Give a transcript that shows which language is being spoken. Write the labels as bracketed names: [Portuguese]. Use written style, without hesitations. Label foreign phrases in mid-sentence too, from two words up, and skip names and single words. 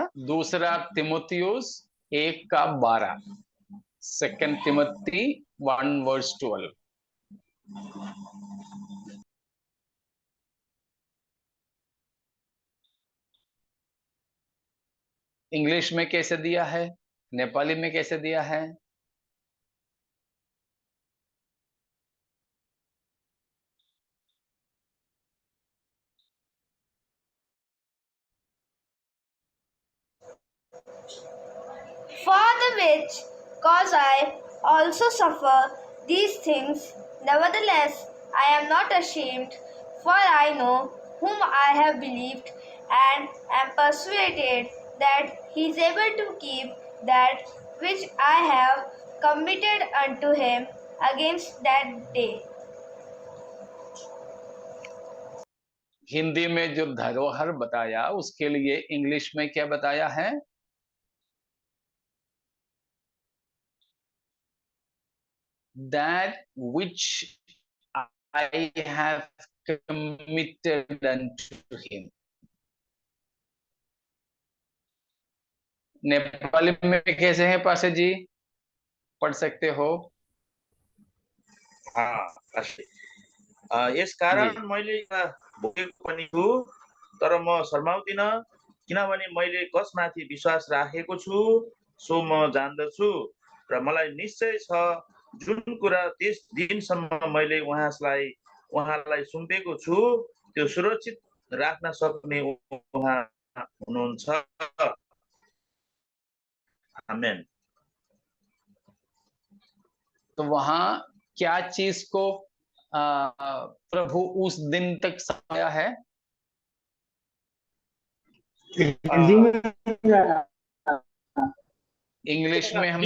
[Hindi] दूसरा तिमुथियुस 1:12, 2 तिमुथी 1:12। इंग्लिश में कैसे दिया है, नेपाली में कैसे दिया है? [English] For the which cause I also suffer these things, nevertheless I am not ashamed, for I know whom I have believed, and am persuaded that he is able to keep that which I have committed unto him against that day. [Hindi] हिंदी में जो धरोहर बताया उसके लिए इंग्लिश में क्या बताया है? [English] That which I have committed unto him. [Hindi] नेपाली में कैसे है पासे जी, पढ़ सकते हो? [Nepali] यस कारण मैले भोगेको पनि छु, तर म शर्माउँदिन, किनभने मैले कसमाथि विश्वास राखेको छु सो म जान्दछु, र मलाई निश्चय छ जुन कुरा त्यस दिनसम्म मैले उहाँलाई सुम्पेको छु त्यो सुरक्षित राख्न सक्ने उहाँ हुनुहुन्छ। आमेन। [Hindi] तो वहां क्या चीज को प्रभु उस दिन तक सहाया है? हिंदी में इंग्लिश में हमने